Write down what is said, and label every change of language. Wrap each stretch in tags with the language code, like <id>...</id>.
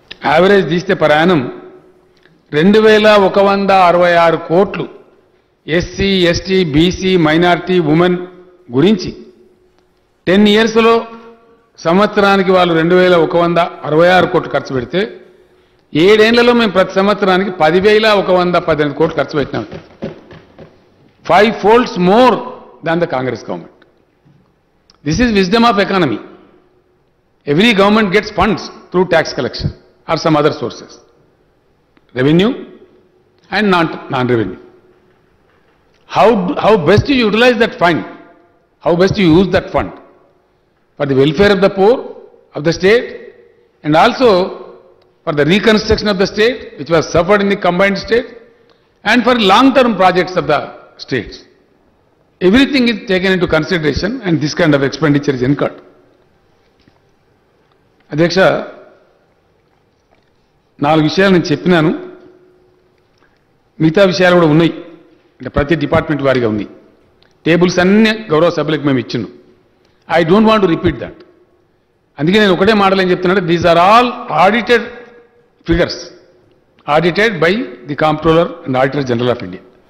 <te>Average తీస్తే ప్రయాణం 2,166 కోట్లు SC, ST, BC, minority, women గురించి 10 ఇయర్స్లో సంవత్సరానికి వాళ్ళు 2,166 కోట్లు ఖర్చు పెడితే 7 ఏళ్లలో మేము ప్రతి సంవత్సరానికి 10,118 కోట్లు ఖర్చు పెట్టినాం.</te> <en>5 folds more than the Congress government. This is wisdom of economy. Every government gets funds through tax collection or some other sources, revenue and non-revenue. How best you utilize that fund, how best you use that fund for the welfare of the poor of the state and also for the reconstruction of the state which was suffered in the combined state and for long-term projects of the states. Everything is taken into consideration and this kind of expenditure is incurred.</en> <te>అధ్యక్ష 4 విషయాలు నేను చెప్పినాను, మిగతా విషయాలు కూడా ఉన్నాయి, అంటే ప్రతి డిపార్ట్మెంట్ వారిగా ఉన్నాయి. టేబుల్స్ అన్ని గౌరవ సభ్యులకు మేము ఇచ్చినాం.</te> <en>I don't want to repeat that.</en> <te>అందుకే నేను ఒకటే మాటలు ఏం చెప్తున్నానంటే</te> <en>These are all audited figures, audited by the comptroller and auditor general of India.</en>